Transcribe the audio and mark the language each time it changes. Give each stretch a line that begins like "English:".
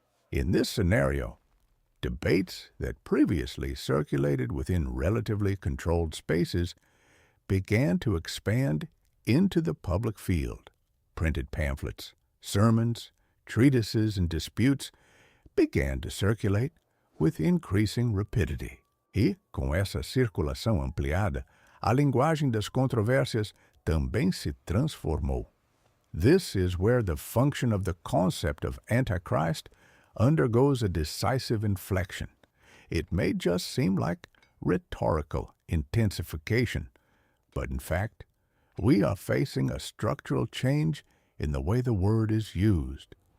English: In this scenario, debates that previously circulated within relatively controlled spaces began to expand into the public field. Printed pamphlets, sermons, treatises, and disputes began to circulate with increasing rapidity.
Portuguese: E, com essa circulação ampliada, a linguagem das controvérsias também se transformou.
English: This is where the function of the concept of Antichrist undergoes a decisive inflection. It may just seem like rhetorical intensification, but in fact, we are facing a structural change in the way the word is used.